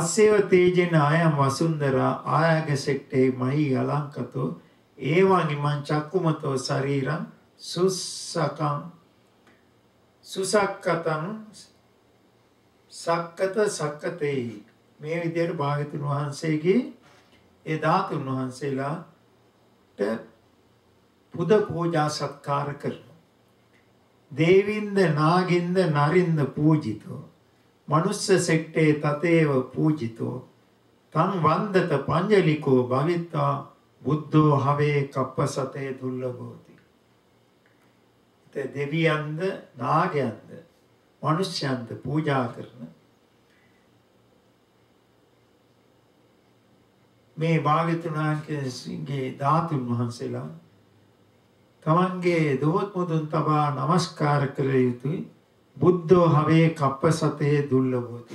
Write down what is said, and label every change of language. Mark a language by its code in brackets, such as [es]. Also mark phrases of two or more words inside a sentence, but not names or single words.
[pi] තස්සේව තේජෙන ආයම් වසුන්දරා ආයගසෙක්ටේ මහි අලංකතෝ ඒවං ඉමං චක්කුමතෝ ශරීරං සුසක්කතං සක්කත සක්කතේ. [si] මේ විදිහට භාග්‍යතුන් වහන්සේගේ ඒ ධාතුන් වහන්සේලාට පුද පූජා සත්කාර කරනවා. [pi] දේවින්ද නාගින්ද නරින්ද පූජිතෝ මනුස්ස සෙට්ටේ තතේව පූජිතෝ තං වන්දත පංජලිකෝ භවිත්වා බුද්ධෝ හවේ කප්පසතේ දුර්ලභෝති. [si] දෙවියන්ද නාගයන්ද මනුෂ්‍යයන්ද පූජා කරන මේ භාග්‍යවතුන් වහන්සේගේ ධාතුන් වහන්සේලා තමන්ගේ දොහොත් මුදුන් තබා නමස්කාර කළ යුතුයි. [pi] බුද්ධෝ හවේ කප්පසතේ දුර්ලභෝති.